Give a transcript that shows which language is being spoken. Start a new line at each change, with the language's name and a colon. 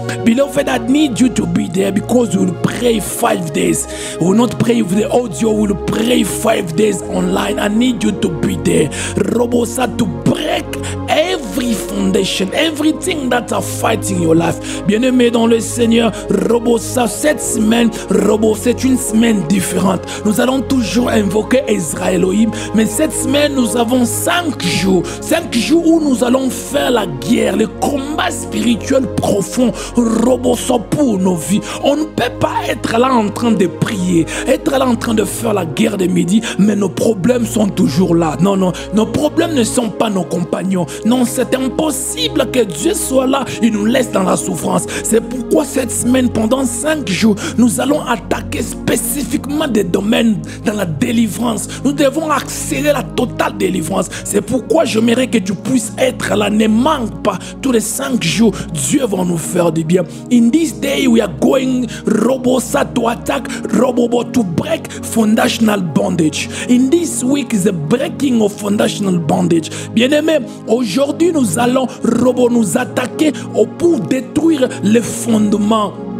English: Beloved, I need you to be there because we will pray 5 days. We will not pray with the audio, we will pray 5 days online. I need you to be there. Robosa, to break every foundation, everything that are fighting your life.
French: Bien-aimé dans le Seigneur, Robosa, cette semaine, c'est une semaine différente. Nous allons toujours invoquer Israël Elohim, mais cette semaine, nous avons 5 jours. 5 jours où nous allons faire la guerre, le combat spirituel profond. Robosa pour nos vies. On ne peut pas être là en train de prier, être là en train de faire la guerre de midi, mais nos problèmes sont toujours là. Non, non, nos problèmes ne sont pas nos compagnons. Non, c'est impossible que Dieu soit là et nous laisse dans la souffrance. C'est pourquoi cette semaine, pendant 5 jours, nous allons attaquer spécifiquement des domaines dans la délivrance. Nous devons accélérer la totale délivrance. C'est pourquoi j'aimerais que tu puisses être là. Ne manque pas. Tous les 5 jours, Dieu va nous faire du bien.
English: In this day, we are going Robosa to attack, Robobo to break foundational bondage. In this week is the breaking of foundational bondage.
French: Bien-aimés, aujourd'hui nous allons nous attaquer pour détruire les fondements.